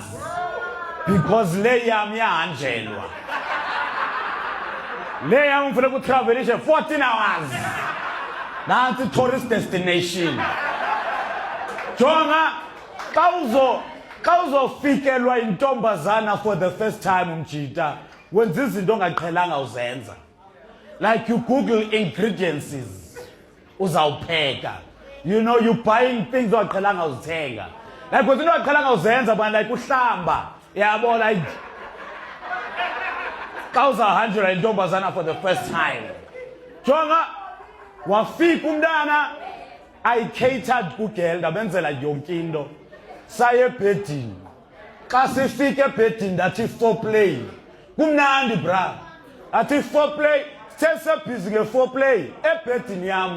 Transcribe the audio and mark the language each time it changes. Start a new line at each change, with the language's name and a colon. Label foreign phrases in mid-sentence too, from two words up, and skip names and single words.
Xhosa: Because le yam yahanjelwa. Le yam ufuna kutravelisha 14 hours. Nanti
English: tourist destination.
Xhosa: Jonga, kawuzofikelwa intombazana
English: for the first time
Xhosa: umjita. Wenza izinto ongaqhelanga uzenza.
English: Like you Google ingredients.
Xhosa: Uzawupheka.
English: You know, you buying things
Xhosa: ongaqhelanga uzithenga.
English: Like when you know
Xhosa: ongaqhelanga uzenza,
English: but like uhlamba. Yabo like
Xhosa: kawuzahanjelwa intombazana
English: for the first time.
Xhosa: Jonga, wafika umntana I-catered kugirl ndabenzela yonke into. Saye ebhedini. Xa sifika ebhedini ndathi foreplay. Kumnandi bra. Athi foreplay, sesebhizi nge-foreplay ebhedini yam.